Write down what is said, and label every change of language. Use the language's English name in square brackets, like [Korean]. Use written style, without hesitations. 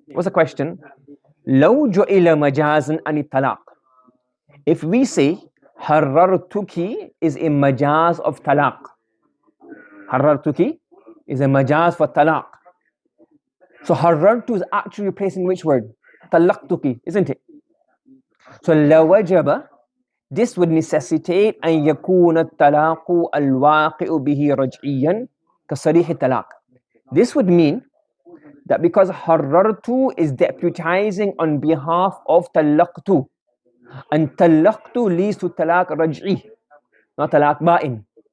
[English] What's the question? [Arabic] لَوْ جُعِلَ مَجَازًا عَنِ الطَّلَاقِ. [English] If we say حَرَّرْتُكِ is a majaz of talaq. حَرَّرْتُكِ is a majaz for talaq. So حَرَّرْتُ is actually replacing which word? [Arabic] طَلَّقْتُكِ, isn't it? [English] So [Arabic] لَوَجَبَ, [English] this would necessitate [Arabic] أن يكون الطلاق الواقع به رجعيا كصريح الطلاق. [English] This would mean that because حررت is deputizing on behalf of طلقت, and طلقت leads to طلاق رجعي, not طلاق بائن.